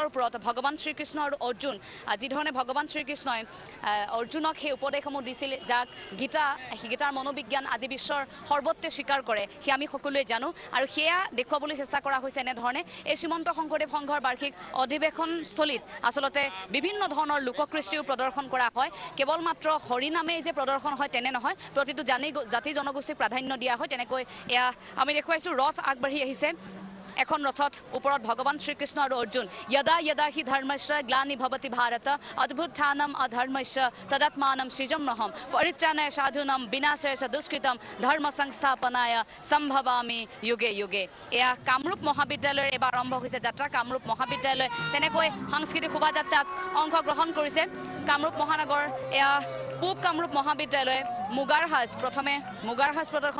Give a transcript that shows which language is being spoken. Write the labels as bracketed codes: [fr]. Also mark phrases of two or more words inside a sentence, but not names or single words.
[as] ওপৰত ভগৱান শ্ৰীকৃষ্ণ আৰু অৰ্জুন যি ধৰণে ভগৱান শ্ৰীকৃষ্ণই অৰ্জুনক সেই উপদেশসমূহ দিছিল যাক গীতাৰ মনোবিজ্ঞান আজি বিশ্বৰ সৰ্বত্ৰে স্বীকাৰ কৰে সেই আমি সকলোৱে জানো আৰু সেয়া দেখুৱাবলৈ চেষ্টা কৰা হৈছে এনেধৰণে এই শ্ৰীমন্ত শংকৰদেৱ সংঘৰ বাৰ্ষিক অধিৱেশনস্থলীত আচলতে বিভিন্ন ধৰণৰ লোককৃষ্টিও প্ৰদৰ্শন কৰা হয় কেৱল মাত্ৰ হৰিনামেই যে প্ৰদৰ্শন হয় তেনে নহয় প্ৰতিটো জাতি জনগোষ্ঠীক প্ৰাধান্য দিয়া হয় তেনেকৈ এয়া আমি দেখুৱাইছো ৰথ আগবাঢ়ি আহিছে এখন ৰথত ওপৰত ভগৱান শ্ৰীকৃষ্ণ আৰু অৰ্জুন [sa] यदा यदा हि धर्मस्य ग्लानिर्भवति भारत अद्भुत्थानम् अधर्मस्य तदात्मानं सृजम्यहं परित्राणाय साधूनां विनाशाय च दुष्कृतं धर्म संस्थापनाय सम्भवामि युगे युगे [as] এয়া কামৰূপ মহাবিদ্যালয়ৰ এবাৰ আৰম্ভ হৈছে যাত্ৰা কামৰূপ মহাবিদ্যালয় তেনেকৈ সাংস্কৃতিক শোভাযাত্ৰাত অংশগ্ৰহণ কৰিছে কামৰূপ মহানগৰ এয়া পূব কামৰূপ মহাবিদ্যালয়ে মুগাৰ সাজ প্ৰথমে মুগাৰ সাজ প্ৰদৰ্শন